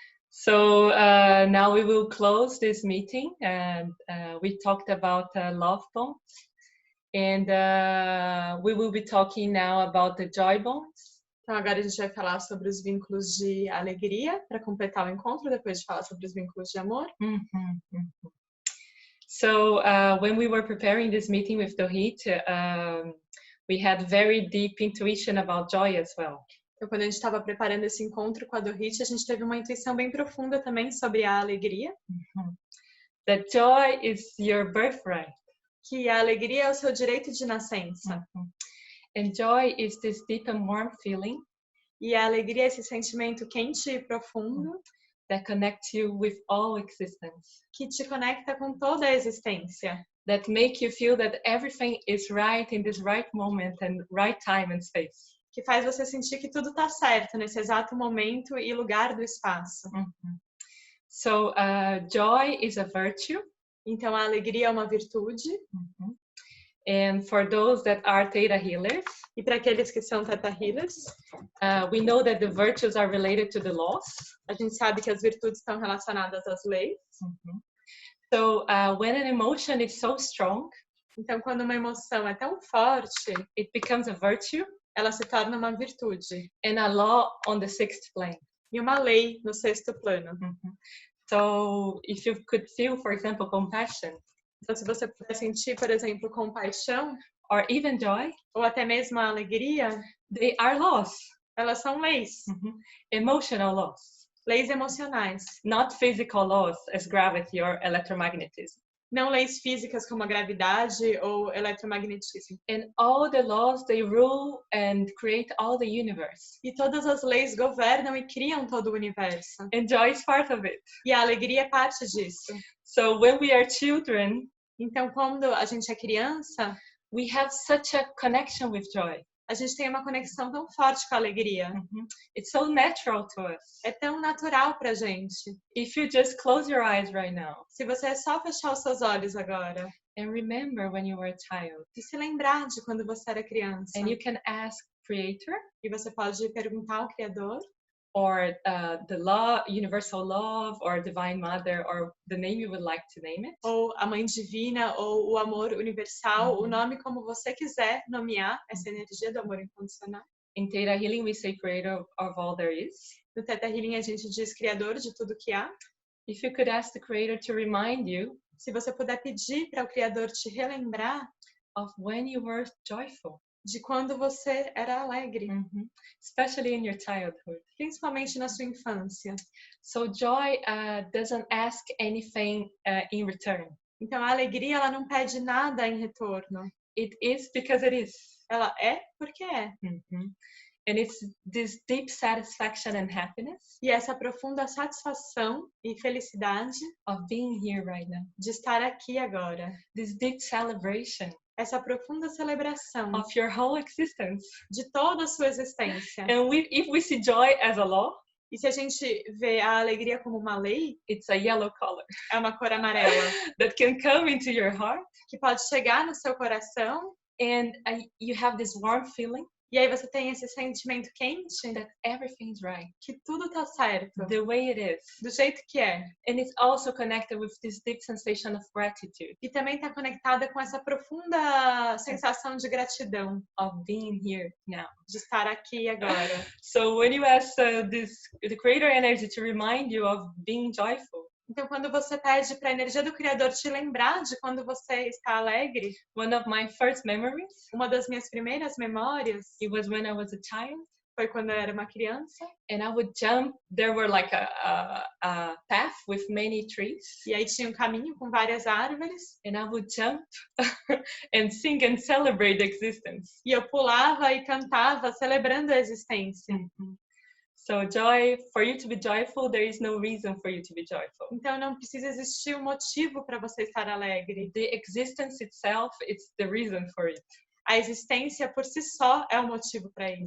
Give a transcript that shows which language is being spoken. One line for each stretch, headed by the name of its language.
English: So now we will close this meeting, and we talked about love bonds, and we will be talking now about the joy bonds.
Portuguese: Então agora a gente vai falar sobre os vínculos de alegria para completar o encontro, depois de falar sobre os vínculos de amor.
English: So when we were preparing this meeting with Dorit, we had very deep intuition about joy as well.
Portuguese: Então, quando a gente estava preparando esse encontro com a Dorit, a gente teve uma intuição bem profunda também sobre a alegria.
English: That joy is your birthright.
Portuguese: Que a alegria é o seu direito de nascença.
English: And joy is this deep and warm feeling.
Portuguese: E a alegria é esse sentimento quente e profundo.
English: That connects you with all existence.
Portuguese: Que te conecta com toda a existência.
English: that make you feel that everything is right in this right moment and right time and space.
Portuguese: Que faz você sentir que tudo está certo nesse exato momento e lugar do espaço.
English: So joy is a virtue.
Portuguese: Então a alegria é uma virtude.
English: And for those that are Theta healers,
Portuguese: e para aqueles que são Theta healers,
English: we know that the virtues are related to the laws.
Portuguese: A gente sabe que as virtudes estão relacionadas às leis.
English: So when an emotion is so strong,
Portuguese: então quando uma emoção é tão forte,
English: it becomes a virtue.
Portuguese: Ela se torna uma virtude.
English: And a law on the sixth plane.
Portuguese: E uma lei no sexto plano.
English: So if you could feel, for example, compassion.
Portuguese: Então, se você puder sentir, por exemplo, compaixão,
English: or even joy,
Portuguese: ou até mesmo a alegria,
English: they are laws.
Portuguese: Elas são leis.
English: Emotional laws.
Portuguese: Leis emocionais.
English: Not physical laws as gravity or electromagnetism.
Portuguese: Não leis físicas como a gravidade ou eletromagnetismo.
English: And all the laws, they rule and create all the universe.
Portuguese: E todas as leis governam e criam todo o universo.
English: And joy is part of it.
Portuguese: E a alegria é parte disso.
English: So when we are children,
Portuguese: então quando a gente é criança,
English: we have such a connection with joy.
Portuguese: A gente tem uma conexão tão forte com a alegria.
English: It's so natural to us.
Portuguese: É tão natural pra gente.
English: If you just close your eyes right now.
Portuguese: Se você só fechar os seus olhos agora.
English: And remember when you were a child.
Portuguese: E se lembrar de quando você era criança.
English: And you can ask Creator.
Portuguese: E você pode perguntar ao Criador.
English: Or the law, universal love, or divine mother, or the name you would like to name it.
Portuguese: Ou a mãe divina, ou o amor universal, o nome como você quiser nomear essa energia do amor incondicional.
English: In Theta Healing, we say creator of all there is.
Portuguese: No Theta Healing, a gente diz criador de tudo que há.
English: If you could ask the creator to remind you.
Portuguese: Se você puder pedir para o Criador te relembrar
English: of when you were joyful.
Portuguese: De quando você era alegre.
English: Especially in your childhood.
Portuguese: Principalmente na sua infância.
English: So joy doesn't ask anything in return.
Portuguese: Então a alegria ela não pede nada em retorno.
English: It is because it is.
Portuguese: Ela é porque é.
English: And it's this deep satisfaction and happiness.
Portuguese: E essa profunda satisfação e felicidade
English: of being here right now.
Portuguese: De estar aqui agora.
English: This deep celebration.
Portuguese: Essa profunda celebração
English: of your whole existence.
Portuguese: De toda a sua existência.
English: And if we see joy as a law,
Portuguese: e se a gente vê a alegria como uma lei,
English: it's a yellow color.
Portuguese: É uma cor amarela.
English: That can come into your heart.
Portuguese: Que pode chegar no seu coração.
English: And you have this warm feeling.
Portuguese: E aí você tem esse sentimento quente.
English: That everything's right.
Portuguese: Que tudo tá certo.
English: The way it is.
Portuguese: Do jeito que é.
English: And it's also connected with this deep sensation of gratitude.
Portuguese: E também está conectada com essa profunda sensação de gratidão.
English: Of being here now.
Portuguese: De estar aqui agora.
English: So when you ask the creator energy to remind you of being joyful.
Portuguese: Então, quando você pede para a energia do Criador te lembrar de quando você está alegre,
English: one of my first memories,
Portuguese: uma das minhas primeiras memórias,
English: it was when I was a child,
Portuguese: foi quando eu era uma criança,
English: and I would jump. There were like a path with many trees,
Portuguese: e aí tinha um caminho com várias árvores,
English: and I would jump and sing and celebrate the existence.
Portuguese: E eu pulava e cantava celebrando a existência.
English: So joy, for you to be joyful, there is no reason for you to be joyful.
Portuguese: Então não precisa existir um motivo para você estar alegre.
English: The existence itself, it's the reason for it.
Portuguese: A existência por si só é o motivo para isso.